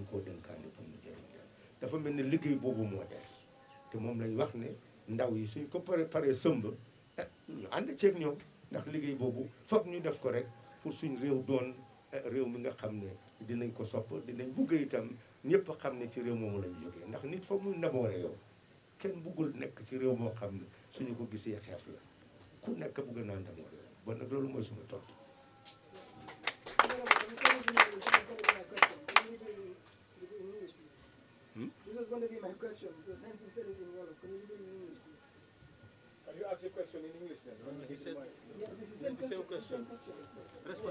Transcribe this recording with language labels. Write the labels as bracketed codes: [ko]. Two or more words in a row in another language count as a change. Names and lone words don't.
[wo] ñu koo dénkaane pour mu jëriñ leen dafa mel ni liggéey boobu moo des te moom lañ wax ne ndaw yi suñ ko paree sëmb ñu ànd ceeg ñoom ndax liggéey boobu foog ñu def ko rek pour suñ réew doon réew mi nga xam ne dinañ ko sopp dinañ bugg itam ñëpp xam ne ci réew moomu lañ jógee ndax nit foog muy naboore yow kenn buggul nekk ci réew moo xam ne suñu ko gisee xeef la ku nekk bugg naa naboore yow bon nag loolu mooy suma tontu. [en] This was going to be my question, so since you said it in Wolof, can you do it in English, please? Can you ask your question in English then? Yeah, this is the same question. Respond